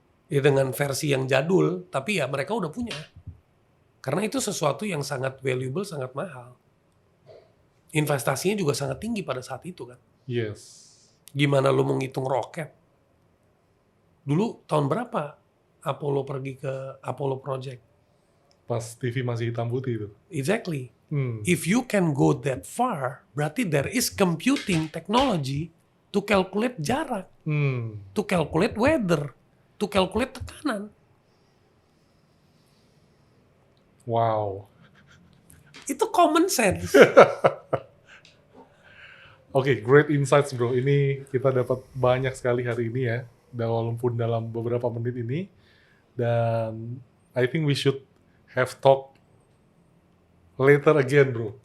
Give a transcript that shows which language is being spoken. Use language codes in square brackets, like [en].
[id] Ya dengan versi yang jadul, tapi ya mereka udah punya. Karena itu sesuatu yang sangat valuable, sangat mahal. Investasinya juga sangat tinggi pada saat itu kan. [en] Yes. [id] Gimana lu mau ngitung roket? Dulu tahun berapa Apollo pergi ke Apollo Project? Pas TV masih hitam putih itu. [en] Exactly. If you can go that far, berarti there is computing technology to calculate jarak, to calculate weather, to calculate tekanan. Wow. [id] Itu common sense. [en] Oke, great insights bro. [id] Ini kita dapat banyak sekali hari ini ya, walaupun dalam beberapa menit ini. [en] Dan I think we should have talk later again bro.